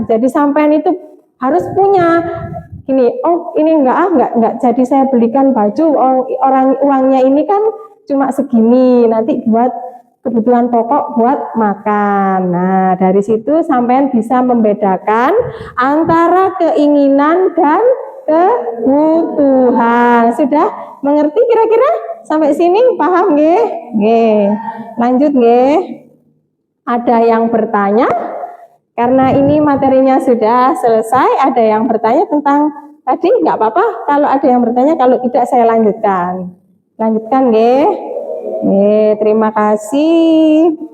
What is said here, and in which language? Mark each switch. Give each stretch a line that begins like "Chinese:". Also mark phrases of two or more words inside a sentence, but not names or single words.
Indonesian: Jadi sampean itu harus punya ini, oh ini enggak jadi saya belikan baju, orang uangnya ini kan cuma segini, nanti buat kebutuhan pokok buat makan. Nah dari situ sampean bisa membedakan antara keinginan dan kebutuhan. Sudah mengerti kira-kira sampai sini? Paham nggih? Nggih. Lanjut nggih. Ada yang bertanya? Karena ini materinya sudah selesai, ada yang bertanya tentang tadi? Nggak apa-apa kalau ada yang bertanya, kalau tidak saya lanjutkan. Lanjutkan nggih. Nggih, terima kasih.